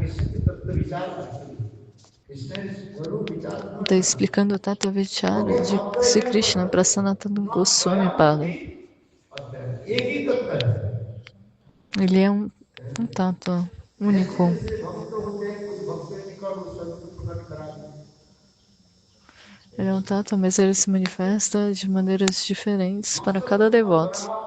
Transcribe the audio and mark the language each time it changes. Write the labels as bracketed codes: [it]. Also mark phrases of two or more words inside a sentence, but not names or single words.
[pt] está explicando o Tattva Vichara de Sri Krishna para Sanatana Goswami Pada. Ele é um tato único. Ele é um tato, mas ele se manifesta de maneiras diferentes para cada devoto.